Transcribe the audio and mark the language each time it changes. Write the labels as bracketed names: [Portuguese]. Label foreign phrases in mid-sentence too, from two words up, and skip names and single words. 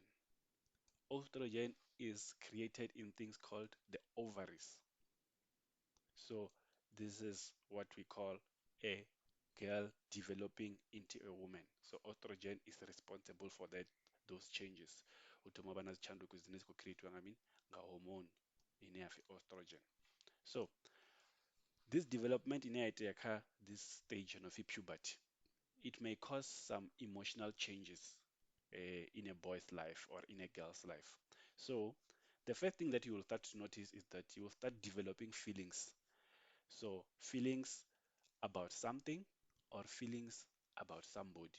[English] Estrogen is created in things called the ovaries. So this is what we call a girl developing into a woman. So estrogen is responsible for those changes. [Tumbuka] Utoma bana zichanduku zine zikukreatwa nga hormone ine yafi estrogen. [English] So this development [Tumbuka] ine yaita [English] this stage of puberty, it may cause some emotional changes in a boy's life or in a girl's life. So the first thing that you will start to notice is that you will start developing feelings. So feelings about something or feelings about somebody.